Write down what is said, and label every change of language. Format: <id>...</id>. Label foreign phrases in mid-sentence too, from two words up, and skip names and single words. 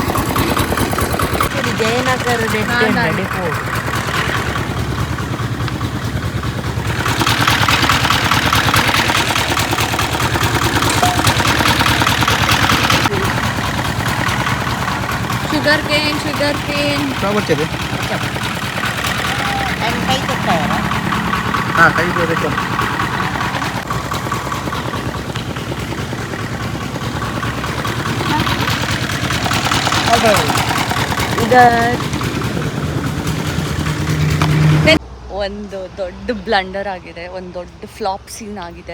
<kn>ಜಯನಗರ ಡಿಪೋ</kn> <en>sugar cane</en> <mr>काय बच्चे आणि काही करता हां काही देतो.</mr> <kn>ಒಂದು ದೊಡ್ಡ ಬ್ಲಂಡರ್ ಆಗಿದೆ, ಒಂದು ದೊಡ್ಡ</kn> <en>flop scene</en> <kn>ಆಗಿದೆ.</kn>